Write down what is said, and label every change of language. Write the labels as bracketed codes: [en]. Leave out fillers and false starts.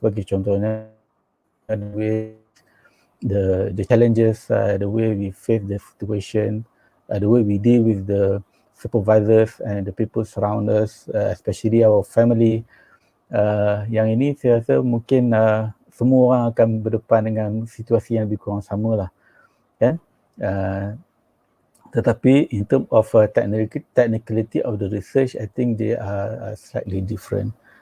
[ms] Sebagai contohnya, [en] the challenges, the way we face the situation, the way we deal with the supervisors and the people surround us, especially our family. [ms] Yang ini saya rasa mungkin semua orang akan berdepan dengan situasi yang lebih kurang sama lah, kan? [en] Tetapi in terms of technicality of the research, I think they are slightly different.